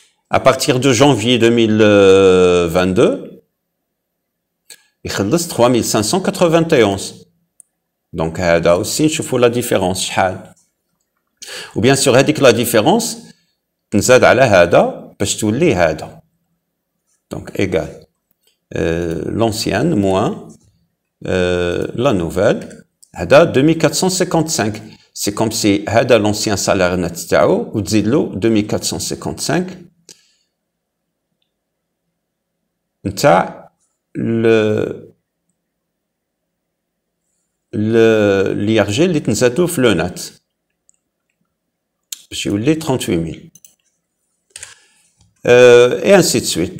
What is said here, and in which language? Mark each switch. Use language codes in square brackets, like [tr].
[fr] À partir de janvier 2022 il [ar] خلص [fr] 3591. Donc [ar] هذا [fr] aussi [ar] نشوفوا [fr] la différence [ar] شحال. [fr] ou bien sûr [ar] هذيك [fr] la différence [ar] نزاد على هذا باش تولي هذا. [fr] donc égal l'ancienne moins la nouvelle. [ar] هذا 2455. [fr] C'est comme si [ar] هذا [fr] l'ancien salaire net [ar] تاعو وتزيد له 2455 نتاع [fr] l'IRG [ar] اللي تنزادو في لو نت باش يولي [fr] 38 000 et ainsi de suite.